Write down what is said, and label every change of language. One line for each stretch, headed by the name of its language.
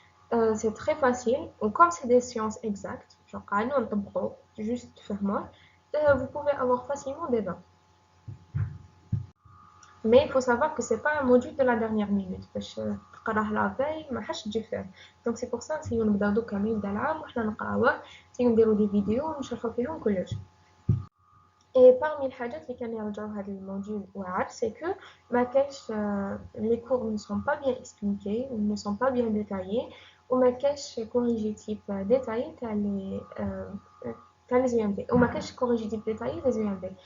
French: C'est très facile, ou comme c'est des sciences exactes, genre
Arabic: قاعدين نطبقوا
French: juste
Arabic: فهموه,
French: vous pouvez avoir facilement des 20. Mais il faut savoir que c'est pas un module de la dernière minute
Arabic: باش تقراه
French: لا veille
Arabic: ما حش تجي فيه.
French: Donc c'est pour ça
Arabic: نسيو نبداو دوكا من يبدا العام وحنا نقراوه, نسيو نديرو دي فيديو ونشرحو فيهم كلش.
French: Et parmi
Arabic: الحاجات اللي كانوا يرجعوا هذا الموديول واعر
French: c'est que
Arabic: ما كاش
French: les cours ne sont pas bien expliqués, ne sont pas bien détaillés,
Arabic: وما كاش
French: corrigitif détaillé تاع les UMD, وما كاش corrigitif détaillé les UMD.